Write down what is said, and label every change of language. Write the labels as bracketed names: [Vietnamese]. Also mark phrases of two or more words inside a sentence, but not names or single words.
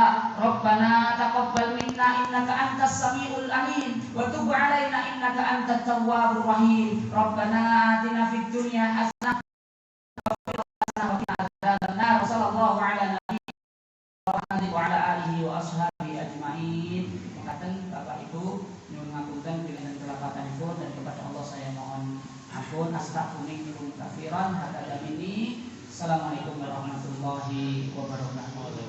[Arabic] ربنا تقبل منا إنك أنت السميع العليم وتب علينا إنك أنت التواب الرحيم. ربنا آتنا في الدنيا حسنة وقنا عذاب النار. وصلى الله على نبينا محمد وعلى آله وأصحابه أجمعين. [Indonesian] Mengatakan Bapak Ibu [Javanese] nyuwun ngapunten pilihan kelapatanipun [Indonesian] dan kepada Allah saya mohon ampun. [Arabic] أستغفر الله العظيم كثيرا. هذا مني. السلام عليكم ورحمة الله وبركاته.